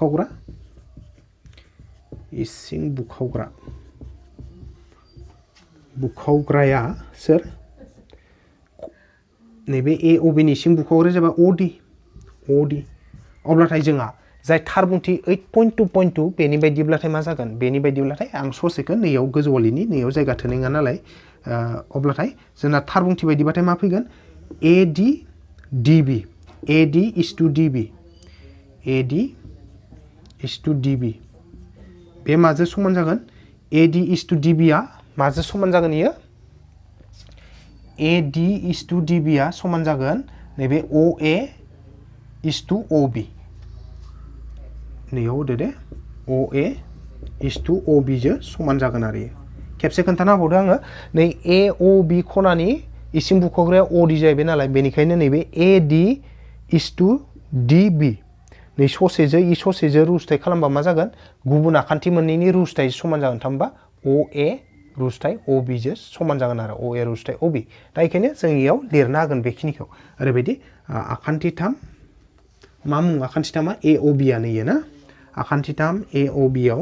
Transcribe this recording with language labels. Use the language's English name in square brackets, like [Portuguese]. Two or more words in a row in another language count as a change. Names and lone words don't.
[Bodo] बुखावग्राया सोर नैबे AOB नि इसिं बुखावग्राया जाबाय OD अब्लाथाय जोंहा जाय थार बुंथि 8.2.2 बेनि बायदिब्लाथाय मा जागोन बेनि बायदिब्लाथाय आं ससेखौ नैयाव गोजौआव लिरनि नैयाव जायगा थोनाय नङा नालाय अब्लाथाय जोंना थार बुंथि बायदिबाथाय मा फैगोन AD [English] is to [Bodo] DB बे माजों समान जागोन AD [English] is to [Bodo] DB आ माजों समान जागोन इयो AD [English] is to [Bodo] DB आ समान जागोन नैबे OA [English] is to [Bodo] OB नैयाव होदो दे OA [English] is to [Bodo] OB जों समान जागोन आरो खेबसे खोन्थाना होबावदो आङो नै AOB खनानि इसिं बुखावग्राया OD जाहैबाय नालाय बेनिखायनो नैबे AD [English] is to [Bodo] DB नै ससेजों रुजुथाय खालामबा मा जागोन गुबुन आखान्थि मोननैनि रुजुथाय समान जागोन थामहिनबा OA रुजुथाय OB जों समान जागोन आरो OA रुजुथाय OB दा बेखायनो जों इयाव लिरनो हागोन बेखिनिखौ ओरैबायदि आखान्थिथाम मा मुं आखान्थिथामा AOB आनो इयो ना आखान्थिथाम AOB